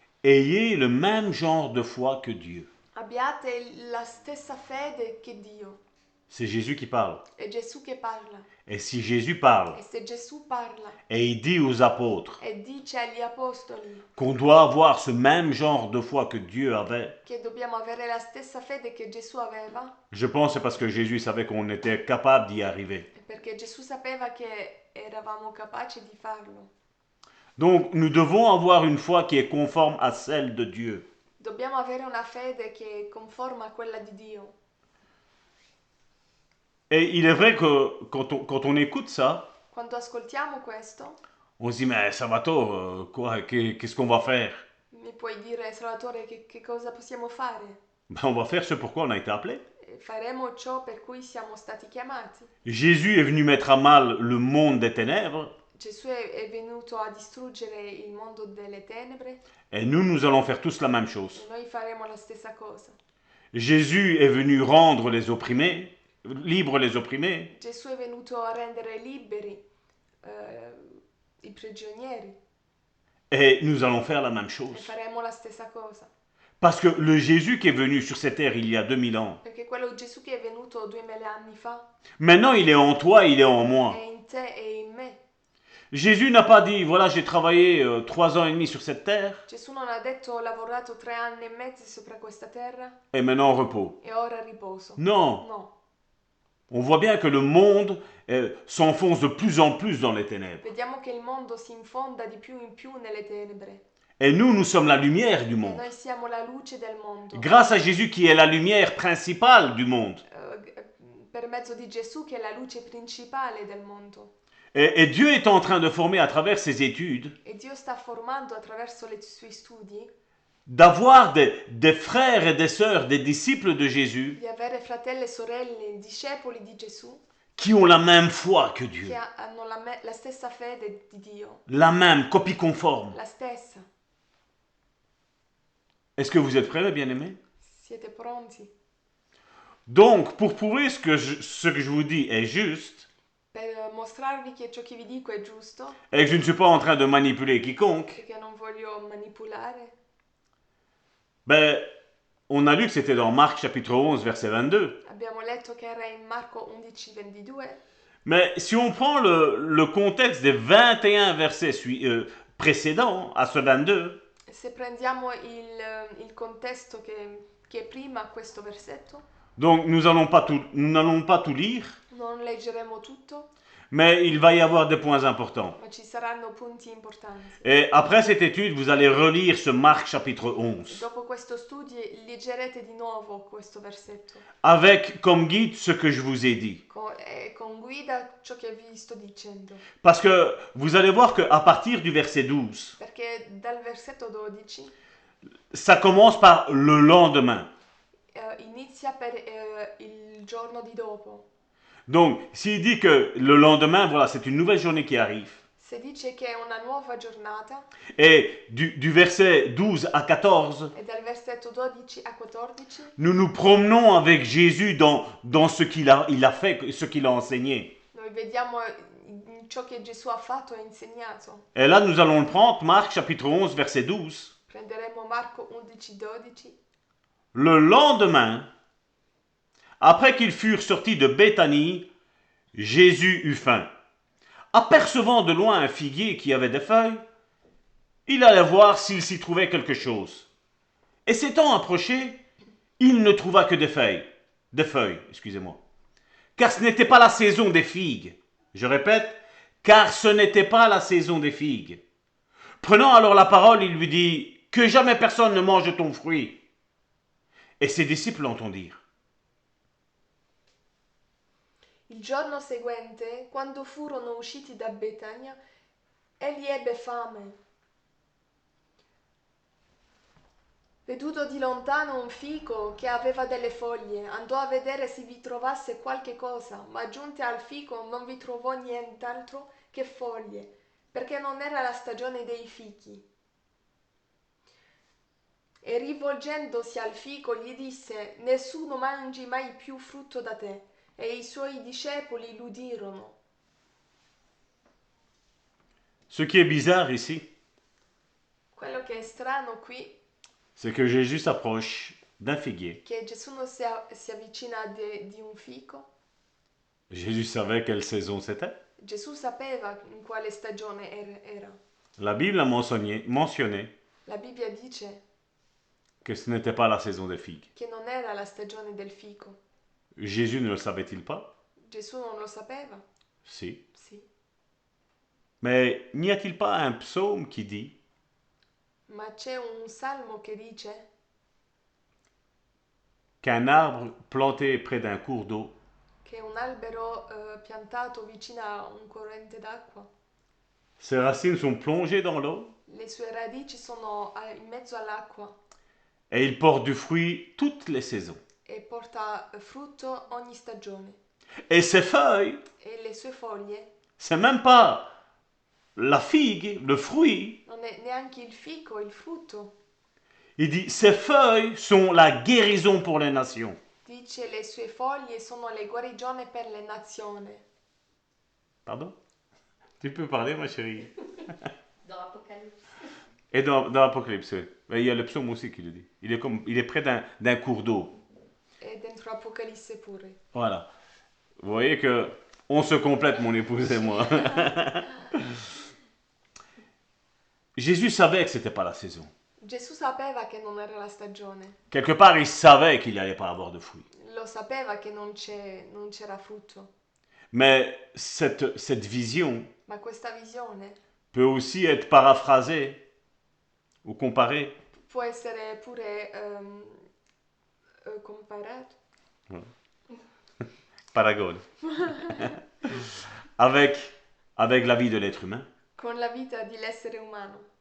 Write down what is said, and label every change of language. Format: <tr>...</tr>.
<fr>Ayez le même genre de foi que Dieu.</fr> <it>Abbiate la stessa fede che Dio.</it> <fr>c'est Jésus qui parle.</fr> <it>È Gesù che parla.</it> <fr>Et si Jésus parle</fr> <it>E se Gesù parla</it> <fr>et il dit aux apôtres</fr> <it>e dice agli apostoli</it> <fr>qu'on doit avoir ce même genre de foi que Dieu avait,</fr> <it>che dobbiamo avere la stessa fede che Gesù aveva,</it> <fr>je pense que c'est parce que Jésus savait qu'on était capable d'y arriver.</fr> <it>è perché Gesù sapeva che eravamo capaci di farlo.</it> <fr>Donc nous devons avoir une foi qui est conforme à celle de Dieu.</fr> <it>Dobbiamo avere una fede che è conforme a quella di Dio.</it> <fr>Et il est vrai que quand on écoute ça,</fr> <it>Quando ascoltiamo questo,</it> <fr>on se dit, mais Salvatore, quoi, qu'est-ce qu'on va faire?</fr> <it>mi puoi dire, Salvatore, che cosa possiamo fare?</it> <fr>Ben, on va faire ce pourquoi on a été appelé.</fr> <it>Faremo ciò per cui siamo stati chiamati.</it> <fr>Jésus est venu mettre à mal le monde des ténèbres,</fr> <it>Gesù è venuto a distruggere il mondo delle tenebre</it> <fr>et nous allons faire tous la même chose.</fr> <it>e noi faremo la stessa cosa.</it> <fr>Jésus est venu rendre les opprimés, libres les opprimés,</fr> <it>Gesù è venuto a rendere liberi i prigionieri</it> <fr>et nous allons faire la même</fr> <it>e</it> <fr>chose.</fr> <it>faremo la stessa cosa.</it> <fr>Parce que le Jésus qui est venu sur cette terre il y a 2000 ans,</fr> <it>Perché quello Gesù che è venuto 2000 anni fa</it> <fr>maintenant il est en toi, il est en moi.</fr> <it>è in te e in me.</it> <fr>Jésus n'a pas dit, voilà, j'ai travaillé 3 ans et demi sur cette terre,</fr> <it>Gesù non ha detto ho lavorato 3 anni e mezzo sopra questa terra</it> <fr>et maintenant repos.</fr> <it>e ora riposo.</it> <fr>Non,</fr> <it>No,</it> <fr>on voit bien que le monde s'enfonce de plus en plus dans les ténèbres.</fr> <it>vediamo che il mondo si infonda di più in più nelle tenebre</it> <fr>Et nous sommes la lumière du</fr> <it>e</it> <fr>monde.</fr> <it>noi siamo la luce del mondo.</it> <fr>Grâce à Jésus qui est la lumière principale du monde.</fr> <it>Per mezzo di Gesù che è la luce principale del mondo.</it> <fr>Et Dieu est en train de former à travers ses études,</fr> <it>E Dio sta formando attraverso i suoi studi</it> <fr>d'avoir des frères et des sœurs, des disciples de Jésus,</fr> <it>di avere fratelli e sorelle, discepoli di Gesù</it> <fr>qui ont la même foi que Dieu.</fr> <it>che hanno la stessa fede di Dio,</it> <fr>La même, copie conforme.</fr> <it>la stessa.</it> <fr>Est-ce que vous êtes prêts, mes bien-aimés?</fr> <it>Siete pronti?</it> <fr>Donc, pour prouver ce que je vous dis est juste,</fr> <it>Per mostrarvi che ciò che vi dico è giusto</it> <fr>et que je ne suis pas en train de manipuler quiconque,</fr> <it>e che non voglio manipolare,</it> <fr>ben, on a lu que c'était dans Marc chapitre 11, verset 22.</fr> <it>abbiamo letto che era in Marco 11:22,</it> <fr>Mais si on prend le contexte des 21 versets précédents à ce 22,</fr> <it>se prendiamo il contesto che è prima a questo versetto,</it> <fr>donc nous n'allons pas tout lire,</fr> <it>non leggeremo tutto,</it> <fr>mais il va y avoir des points importants.</fr> <it>ma ci saranno punti importanti.</it> <fr>Et après cette étude, vous allez relire ce Marc chapitre 11,</fr> <it>Dopo questo studio leggerete di nuovo questo versetto,</it> <fr>avec comme guide ce que je vous ai dit.</fr> <it>con guida ciò che vi sto dicendo,</it> <fr>Parce que vous allez voir qu'à partir du verset 12,</fr> <it>perché dal versetto 12</it> <fr>ça commence par le lendemain.</fr> <it>inizia per il giorno di dopo.</it> <fr>Donc, s'il dit que le lendemain, voilà, c'est une nouvelle journée qui arrive.</fr> <it>Se dice che è una nuova giornata,</it> <fr>Et du verset 12 à 14,</fr> <it>e dal versetto 12 a 14</it> <fr>nous nous promenons avec Jésus dans ce qu'il a fait, ce qu'il a enseigné.</fr> <it>noi vediamo ciò che Gesù ha fatto e insegnato.</it> <fr>Et là, nous allons le prendre, Marc chapitre 11, verset 12.</fr> <it>Prenderemo Marco 11:12.</it> <fr>Le lendemain, après qu'ils furent sortis de Béthanie, Jésus eut faim. Apercevant de loin un figuier qui avait des feuilles, il allait voir s'il s'y trouvait quelque chose. Et s'étant approché, il ne trouva que des feuilles, excusez-moi. Car ce n'était pas la saison des figues. Je répète, car ce n'était pas la saison des figues. Prenant alors la parole, il lui dit, que jamais personne ne mange ton fruit. Et ses disciples l'entendirent.</fr> <it>Il giorno seguente, quando furono usciti da Betania, egli ebbe fame. Veduto di lontano un fico che aveva delle foglie, andò a vedere se vi trovasse qualche cosa, ma giunti al fico non vi trovò nient'altro che foglie, perché non era la stagione dei fichi. E rivolgendosi al fico gli disse: nessuno mangi mai più frutto da te. E i suoi discepoli l'udirono.</it> <fr>Ce qui est bizarre ici,</fr> <it>Quello che è strano qui</it> <fr>c'est que Jésus s'approche d'un figuier.</fr> <it>è che Gesù non si avvicina di un fico</it> <fr>Jésus savait quelle saison c'était.</fr> <it>Gesù sapeva in quale stagione era.</it> <fr>La Bible a mentionné</fr> <it>La Bibbia dice</it> <fr>que ce n'était pas la saison des figues.</fr> <it>che non era la stagione del fico.</it> <fr>Jésus ne le savait-il pas?</fr> <it>Gesù non lo sapeva?</it> <fr>Si.</fr> <it>Sì.</it> <fr>Mais n'y a-t-il pas un psaume qui dit</fr> <it>Ma c'è un salmo che dice</it> <fr>qu'un arbre planté près d'un cours d'eau</fr> <it>che un albero piantato vicino a un corrente d'acqua,</it> <fr>ses racines sont plongées dans l'eau</fr> <it>le sue radici sono in mezzo all'acqua</it> <fr>et il porte du fruit toutes les saisons.</fr> <it>e porta frutto ogni stagione.</it> <fr>Et ses feuilles,</fr> <it>E le sue foglie</it> <fr>c'est même pas la figue, le fruit.</fr> <it>non è neanche il fico, il frutto.</it> <fr>Il dit, ses feuilles sont la guérison pour les nations.</fr> <it>Dice le sue foglie sono le guarigioni per le nazioni.</it> <fr>Pardon? Tu peux parler, ma chérie. Dans l'Apocalypse. Et dans l'Apocalypse, oui. Mais il y a le psaume aussi qui le dit. Il est près d'un cours d'eau.</fr> <it>E dentro Apocalisse pure.</it> <fr>Voilà. Vous voyez que on se complète, mon épouse et moi. Jésus savait que c'était pas la saison.</fr> <it>Gesù sapeva che non era la stagione.</it> <fr>Quelque part, il savait qu'il n'allait pas avoir de fruits.</fr> <it>Lo sapeva che non c'era frutto.</it> <fr>Mais cette vision</fr> <it>Ma questa visione</it> <fr>peut aussi être paraphrasée ou comparée</fr> <it>può essere pure comparata paragone</it> <fr>avec la vie de l'être humain.</fr> <it>con la vita dell'essere umano.</it>